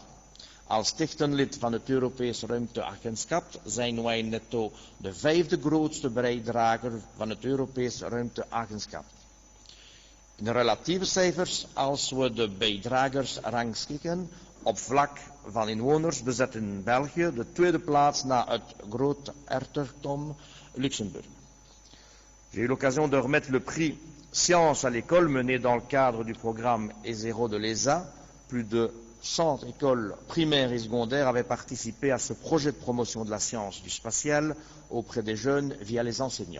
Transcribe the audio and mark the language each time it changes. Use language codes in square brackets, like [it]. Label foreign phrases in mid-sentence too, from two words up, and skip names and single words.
[nl] Als stichtenlid van het Europese ruimteagentschap zijn wij netto de 5e grootste bijdrager van het Europese ruimteagentschap. In relatieve cijfers, als we de bijdragers rangschikken, op vlak van inwoners bezetten België de 2e plaats na het groot hertogdom Luxembourg. [fr] J'ai eu l'occasion de remettre le prix Sciences à l'école mené dans le cadre du programme E0 de l'ESA. Plus de 100 écoles primaires et secondaires avaient participé à ce projet de promotion de la science du spatial auprès des jeunes via les enseignants.